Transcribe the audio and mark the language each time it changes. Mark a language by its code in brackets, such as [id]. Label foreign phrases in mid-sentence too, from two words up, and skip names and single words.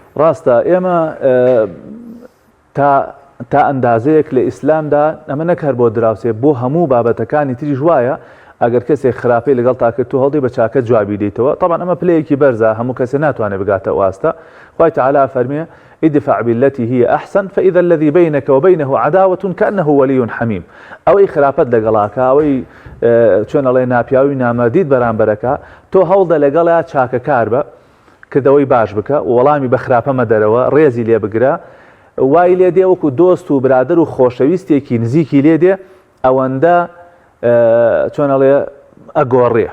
[ckb] ڕاستە ئێمە تا ئەندازەیەک لە ئیسلامدا ئەمە نەکار بۆ دراوسێ بۆ هەموو بابەتەکانی تریش وایە ئەگەر کەسێک خراپەی لەگەڵ تاکرد و هەڵدەی بە چاکە جوابی دەیتەوە. طبعا ئەمە پلەیەکی بەرزە، هەموو کەسێ ناتوانێت بگاتە واستە. خوای تعالی فەرمێ [ar] ادفع بالتي هي أحسن فإذا الذي بينك وبينه عداوة كأنه ولي حميم. [ckb] ئەوەی خراپەت لەگەڵاکە، ئەوەی چۆن ئەڵێ ناپیاوی نامەدید بەرامبەرەکە، تۆ هەوڵدە لەگەڵا چاکەکار بە، کردەوەی باش بکە، وەڵامی بە خراپەمە دەرەوە، ڕێزی لێ بگرە، وای لێ دێ وەکو دۆست و برادر و خۆشەویستێکی نزیکی لێ دێ، ئەوەندە چۆن ئەڵێ ئەگۆڕێ.